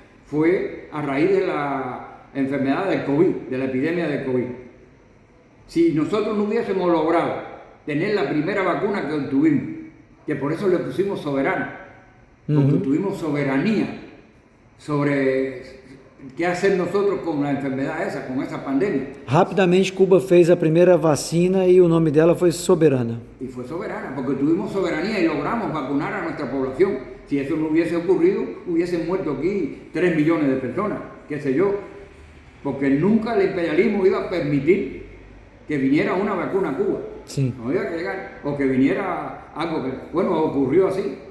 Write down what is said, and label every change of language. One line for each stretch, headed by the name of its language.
Spanish: fue a raíz de la enfermedad del COVID, de la epidemia del COVID. Si nosotros no hubiésemos logrado tener la primera vacuna que obtuvimos, que por eso le pusimos soberana, porque tuvimos soberanía sobre qué hacer nosotros con la enfermedad esa, con esa pandemia.
Portuguese: Rapidamente, Cuba fez a primeira vacina e o nome dela foi Soberana.
Spanish: Y fue soberana, porque tuvimos soberanía y logramos vacunar a nuestra población. Si eso no hubiese ocurrido, hubiesen muerto aquí 3 millones de personas, qué sé yo, porque nunca el imperialismo iba a permitir que viniera una vacuna a Cuba. Sí. No iba a llegar, o que viniera algo que, bueno, ocurrió así.